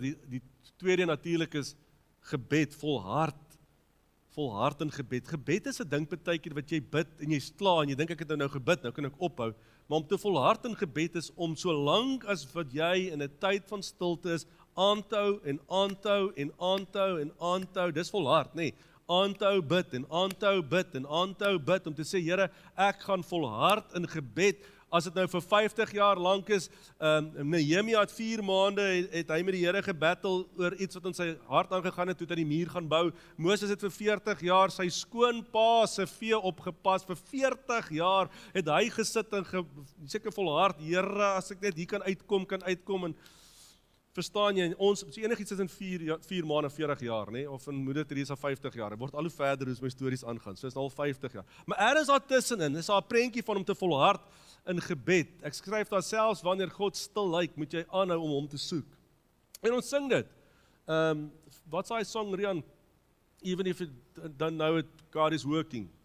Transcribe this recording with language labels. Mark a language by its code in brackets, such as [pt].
[af] Die tweede natuurlik is gebed, volhard in gebed. Gebed is 'n ding partykeer wat jy bid en jy's klaar en jy dink ek het nou gebid, nou kan ek ophou. Maar om te volhard in gebed is om so lank as wat jy in 'n tyd van stilte is, aan te hou en aanhou en aanhou en aanhou. Dis volhard, nê? aan te hou bid en aan te hou bid en aan te hou bid om te sê, Here, ek gaan volhard in gebed. As dit nou vir 50 jaar lank is, Nehemia het 4 maande, het hy met die Here gebattle oor iets wat in sy hart aangegaan het, toe hy die muur gaan bou. Moses het vir 40 jaar sy skoonpa se vee opgepas, vir 40 jaar het hy gesit en seker volhard, Here, as ek net hier kan uitkom, en verstaan jy, ons, so enigiets is in 4 maande, 40 jaar, nee? Of in Moeder Teresa 50 jaar, het word al hoe verder hoe my stories aangaan, so is al 50 jaar. Maar ergens daar tussenin, is daar 'n prentjie van om te volhard in gebed. Ek skryf daar selfs, wanneer God stil lyk, moet jy aanhou om hom te soek. En ons sing dit. Wat's daai song, Rian? [en] Even if you don't know it, God is working.